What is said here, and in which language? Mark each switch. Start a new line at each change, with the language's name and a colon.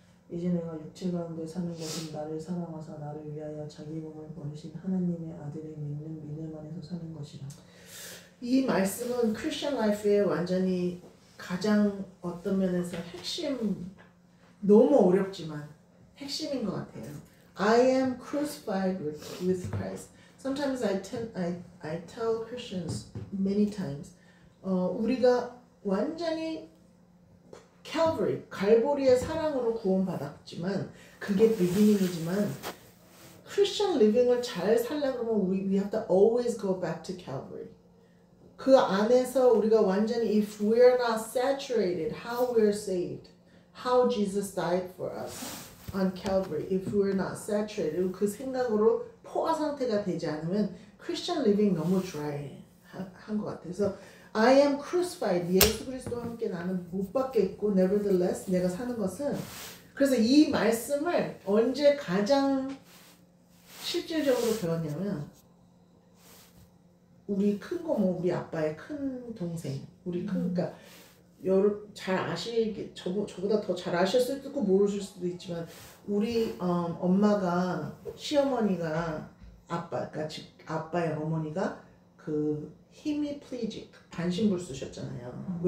Korean: 이제 내가 육체 가운데 사는 것은 나를 사랑하사 나를 위하여 자기 몸을 버리신 하나님의 아들의 믿는 믿음 안에서 사는 것이라. 이 말씀은 크리스천 라이프의 완전히 가장 어떤 면에서 핵심, 너무 어렵지만 핵심인 것 같아요.
English: I am crucified with Christ. Sometimes I tell Christians many times,
Korean: 우리가 완전히 Calvary, 갈보리의 사랑으로 구원받았지만 그게 beginning이지만 Christian living을 잘 살려면
English: we have to always go back to Calvary.
Korean: 그 안에서 우리가 완전히
English: if we're not saturated, how we're saved, how Jesus died for us on Calvary, if we're not saturated,
Korean: 그 생각으로 포화 상태가 되지 않으면 Christian living 너무 dry 한 것 같아요. 그래서
English: I am crucified,
Korean: 예수 그리스도와 함께 나는 못 박겠고 nevertheless 내가 사는 것은 그래서 이 말씀을 언제 가장 실질적으로 배웠냐면 우리 큰 고모, 우리 아빠의 큰 동생, 우리 큰 그러니까 잘 아시게 저보다 더 잘 아셨을 수도 있고 모르실 수도 있지만 우리 엄마가 시어머니가 그러니까 아빠의 어머니가 그 히미플리직 반신불수셨잖아요.